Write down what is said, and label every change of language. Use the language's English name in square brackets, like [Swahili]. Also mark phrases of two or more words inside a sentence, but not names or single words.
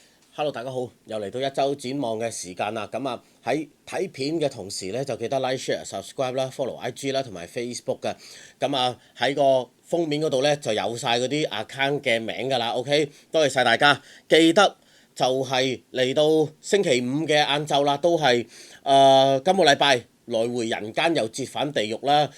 [Cantonese] Hello，大家好，又嚟到一周展望嘅時間啦。咁啊喺睇片嘅同時咧，就記得 [English] like、share、subscribe [Cantonese] 啦， [English] follow IG [Cantonese] 啦，同埋 Facebook 嘅。咁啊喺個封面嗰度咧就有晒嗰啲 account 嘅名㗎啦。OK，多謝晒大家。記得就係嚟到星期五嘅晏晝啦，都係今個禮拜來回人間又折返地獄啦。